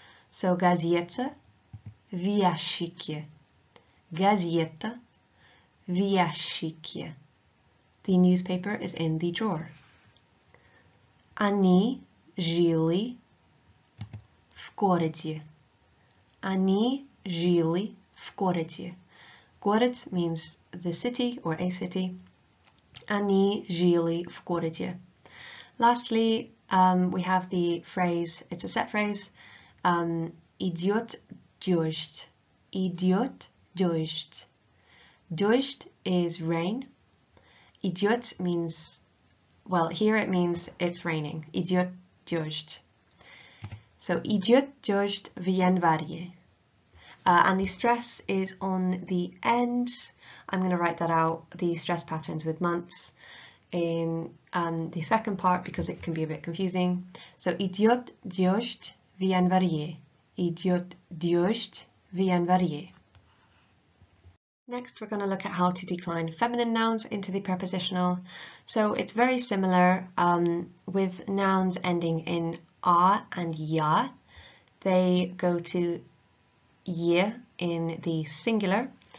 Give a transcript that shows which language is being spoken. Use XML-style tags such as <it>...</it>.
<ru>So газета в ящике. Газета в ящике.</ru> <en>The newspaper is in the drawer.</en> <ru>Они жили в городе. Они жили в городе.</ru> <en>Город means the city or a city.</en> <ru>Они жили в городе.</ru> <en>Lastly, we have the phrase, it's a set phrase,</en> <ru>идет дождь. Идет дождь.</ru> <en>Дождь is rain. Идет means, well, here it means it's raining.</en> <ru>Идет дождь. So, идет дождь в январе.</ru> <en>And the stress is on the end. I'm going to write that out, the stress patterns with months, in the second part because it can be a bit confusing.</en> <ru>So, идет дождь в январе. Идет дождь в январе.</ru> <en>Next, we're going to look at how to decline feminine nouns into the prepositional. So it's very similar with nouns ending in a and ya. They go to ye in the singular.</en>